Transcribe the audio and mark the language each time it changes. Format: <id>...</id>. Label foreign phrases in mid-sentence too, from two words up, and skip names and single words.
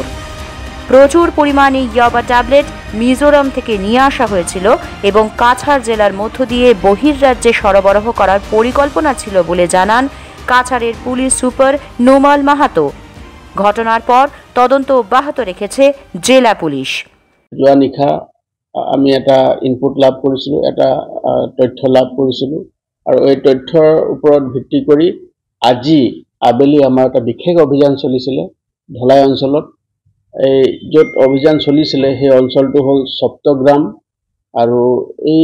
<bn>প্রচুর পরিমাণে ইয়াবা ট্যাবলেট মিজোরাম থেকে নিয়ে আসা হয়েছিল এবং কাছাড় জেলার মধ্য দিয়ে বহির্রাজ্যে সরবরাহ করার পরিকল্পনা ছিল বলে জানান কাছাড়ের পুলিশ সুপার নোমাল মাহাতো। ঘটনার পর তদন্ত অব্যাহত রেখেছে জেলা পুলিশ।</bn> <as>আমি এটা ইনপুট লাভ কৰিছিলোঁ, এটা তথ্য লাভ কৰিছিলোঁ আৰু এই তথ্যৰ ওপৰত ভিত্তি কৰি আজি আবেলি আমাৰ এটা বিশেষ অভিযান চলিছিলে ধলাই অঞ্চলত। এই য'ত অভিযান চলিছিলে সেই অঞ্চলটো হ'ল সপ্তগ্ৰাম আৰু এই</as>